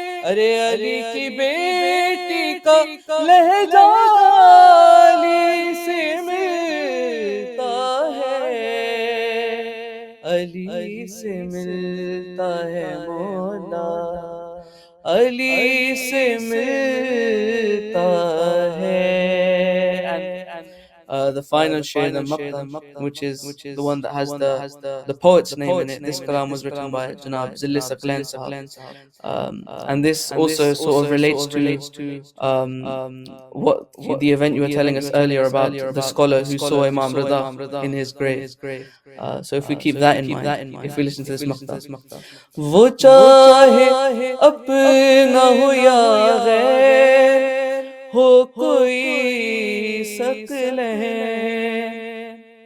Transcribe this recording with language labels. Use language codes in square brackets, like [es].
[ur] ارے علی کی بیٹی کا لہجہ علی سے ملتا ہے، علی سے ملتا ہے مولا، علی سے ملتا ہے. [en] The final share, the maqam, which is the one that has the poet's name in it. This kalam was written by Janab Zilli Saqlain Sahab. And this also sort of relates to the event you were telling us earlier about the scholar who saw Imam Raza in his grave. So if we keep that in mind, if we listen to this maqta, [ur] وہ چاہے اپنا ہو یا غیر ہو کوئی ثقل ہے،